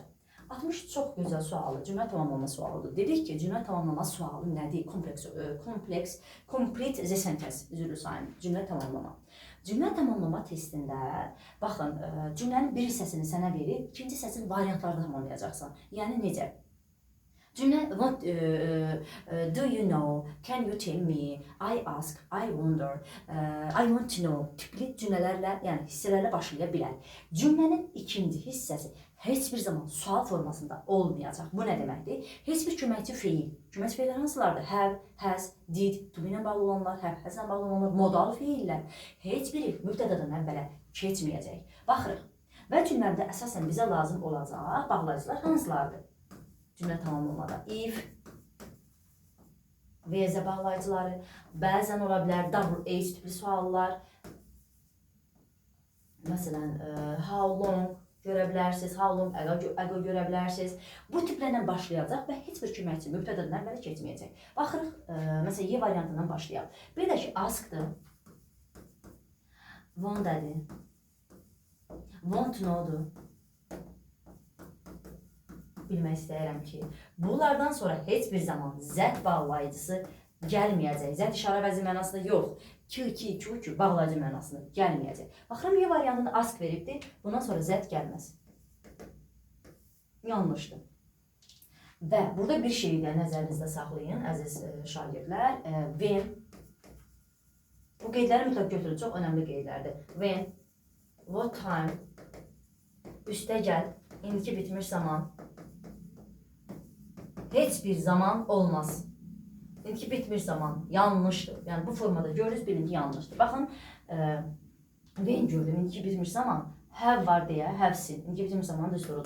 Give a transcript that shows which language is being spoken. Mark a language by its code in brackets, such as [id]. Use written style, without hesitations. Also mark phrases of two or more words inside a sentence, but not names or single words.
[az] 63 çox gözəl sualı, cümlə tamamlama sualıdır. Dedik ki, cümlə tamamlama sualı nədir? [en] Complete the sentence, [az] üzrlü sayın, cümlə tamamlama. Cümlə tamamlama testində, baxın, cümlənin bir hissəsini sənə verib, ikinci hissəsini variantlarda tamamlayacaqsan. Yəni, necə? Cümlə, [en] what do you know, can you tell me, I ask, I wonder, I want to know [az] tipli cümlələrlə, yəni hissələrlə başlaya bilər. Cümlənin ikinci hissəsi heç bir zaman sual formasında olmayacaq. Bu nə deməkdir? Heç bir köməkçi feil. Köməkçi feillər hansılardır? [en] Have, has, did, to be [az] ilə bağlı olanlar, [en] have, has [az] ilə bağlı olanlar, modal feillər. Heç biri mübtədadan əvvələ keçməyəcək. Baxırıq. Və cümlədə əsasən bizə lazım olacaq bağlayıcılar hansılardır? Cümlə tamamlamada if, VZ bağlayıcıları, bəzən ola bilər WH tipli suallar. Məsələn, [en] how long [az] görə bilərsiniz, [en] how long ago [az] görə bilərsiniz. Bu tiplərlə başlayacaq və heç bir köməkçi mübtədadan əvvələ keçməyəcək. Baxırıq, məsələn, Y variantından başlayaq. Bir də ki, [en] askdır, wonder'dir, want to know'dur. [az] Bilmək istəyirəm ki, bunlardan sonra heç bir zaman zət bağlayıcısı gəlməyəcək. Zət işarə vəzi mənasında yox. Ki, bağlayıcı mənasında gəlməyəcək. Baxıram, Y variantında ask veribdir. Bundan sonra zət gəlməz. Yanlışdır. Və burada bir şeyi də nəzərinizdə saxlayın, əziz şagirdlər. When. Bu qeydləri mütləq götürün. Çox önəmli qeydlərdir. [en] When. What time. [az] Üstəgəl. İndiki bitmiş zaman. Heç bir zaman olmaz. İndiki bitmiş zaman yanlışdır. Yəni bu formada görürüz, bilin ki yanlışdır. Baxın, when gördüm, indiki bitmiş zaman have var deyə have-sin infinitiv zamanı düsturudur.